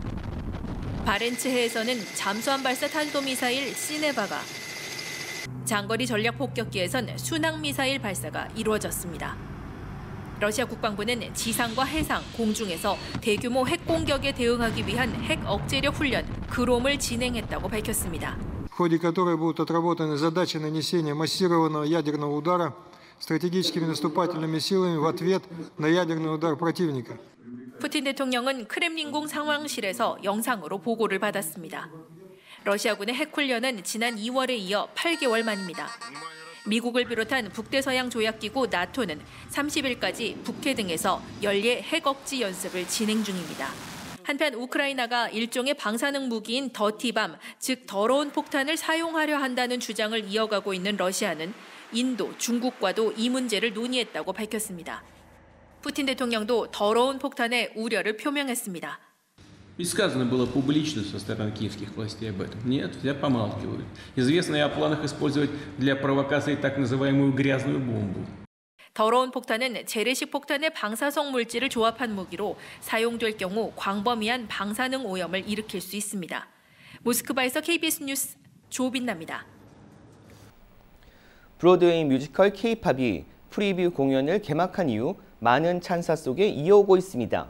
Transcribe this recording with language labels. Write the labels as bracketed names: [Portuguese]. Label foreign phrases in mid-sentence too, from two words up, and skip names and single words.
[Korean] 바렌츠해에서는 잠수함 발사 탄도미사일 시네바가, 장거리 전략폭격기에선 순항미사일 발사가 이루어졌습니다. 러시아 국방부는 지상과 해상, 공중에서 대규모 핵 공격에 대응하기 위한 핵 억제력 훈련 그롬을 진행했다고 밝혔습니다. [Russian] В ходе которой будут отработаны задачи нанесения массированного ядерного удара стратегическими наступательными силами в ответ на ядерный удар противника. [Korean] 푸틴 대통령은 크렘린궁 상황실에서 영상으로 보고를 받았습니다. 러시아군의 핵훈련은 지난 2월에 이어 8개월 만입니다. 미국을 비롯한 북대서양 조약기구 나토는 30일까지 북해 등에서 연례 핵억지 연습을 진행 중입니다. 한편 우크라이나가 일종의 방사능 무기인 더티밤, 즉 더러운 폭탄을 사용하려 한다는 주장을 이어가고 있는 러시아는 인도, 중국과도 이 문제를 논의했다고 밝혔습니다. 푸틴 대통령도 더러운 폭탄에 우려를 표명했습니다. [Russian] Ведь сказано было публично со стороны киевских властей об этом. Нет, все помалкивают. Известно и о планах использовать для провокации так называемую грязную бомбу. [Korean] 더러운 폭탄은 재래식 폭탄의 방사성 물질을 조합한 무기로 사용될 경우 광범위한 방사능 오염을 일으킬 수 있습니다. 모스크바에서 KBS 뉴스 조빈나입니다. 브로드웨이 뮤지컬 K-팝이 프리뷰 공연을 개막한 이후 많은 찬사 속에 이어오고 있습니다.